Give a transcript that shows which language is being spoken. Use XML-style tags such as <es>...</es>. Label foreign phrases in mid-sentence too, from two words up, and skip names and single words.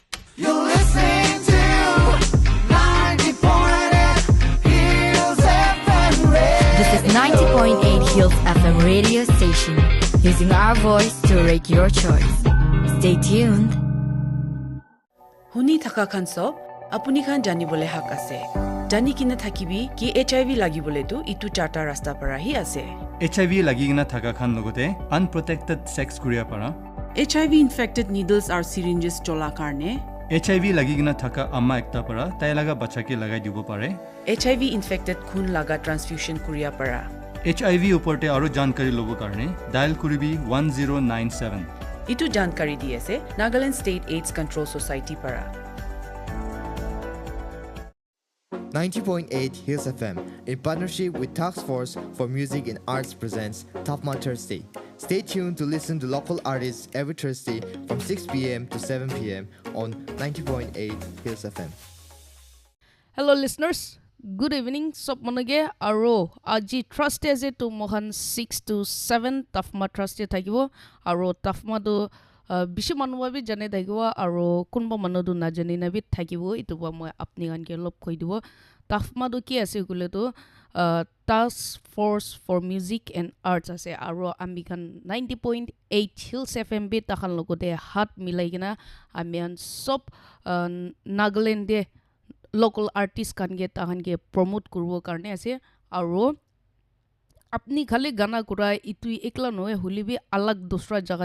<en>You're listening to 90.8 Hills FM Radio. This is 90.8 Hills FM radio station, using our voice to rate your choice. Stay tuned.</en> <nag>Huni thaka khanso apuni khan jani bole hak ase. Jani kina thakibi ki HIV lagi bole tu itu charta rasta para hi ase. HIV lagi gina thaka khan logote</nag> <en>unprotected sex</en> <nag>kuria para.</nag> <en>HIV infected needles or syringes</en> <nag>chola karne. HIV lagi gina thaka amma ekta para tai laga bacha ke lagai dibo pare.</nag> <en>HIV infected</en> <nag>khun laga transfusion kuria para. HIV uporte aro jankari lobo karne dial kuribi 1097. Itu jankari diase Nagaland State AIDS Control Society para.</nag> <en>90.8 Hills FM in partnership with Task Force for Music and Arts presents TaFMA Thursday. Stay tuned to listen to local artists every Thursday from 6 p.m. to 7 p.m. on 90.8 Hills FM. Hello listeners, good evening.</en> <nag>Sop monage aro aji Thursday je to mohan 6 to 7 TaFMA Thursday thakibo aro TaFMA do bishi manuwa bi jane thakibo aro kunba manu do na jane na bi thakibo itu ba moi apni gan ke lop khoi dibo. TaFMA do ki ase kule to Task Force for Music and Arts ase aro ami kan 90.8 Hills FM bi takhan logote hat milai gina amian sop Nagaland de</nag> <en>local artist</en> <nag>kan ge tahan ge promote kurbo karne ase aro apni khale gana kura itu ekla noe hulibi alag dusra jaga</nag>